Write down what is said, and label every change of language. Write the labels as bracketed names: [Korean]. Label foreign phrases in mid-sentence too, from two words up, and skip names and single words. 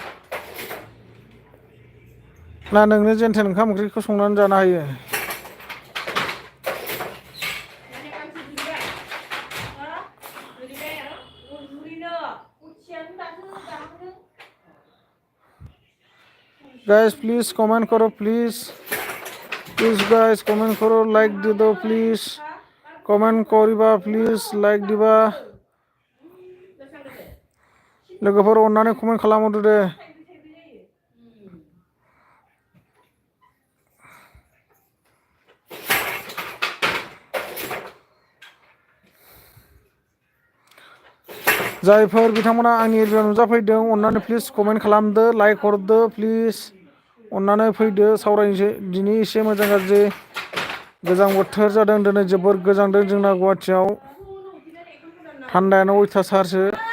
[Bodo] ना नोंनो जेनथेन ओंखाम ओंख्रिखौ संनानै जानो हायो [Hindi] गाइस प्लीज कमेंट करो प्लीज गाइस कमेंट करो लाइक दे दो प्लीज कमेंट करिबा प्लीज लाइक दिबा [Bodo] लोगोफोर अननानै कमेन्ट खालामहरदो दे जायफोर बिथांमोना आंनि एरियायाव नुजाफैदों अननानै प्लिज कमेन्ट खालामदो लाइक हरदो प्लिज अननानै फैदो सावरायनोसै दिनै एसे मोजां गाज्रि गोजां बोथोर जादों दिनै जोबोर गोजांदों जोंना गुवाहाटियाव थान्दायानो अयथासारसो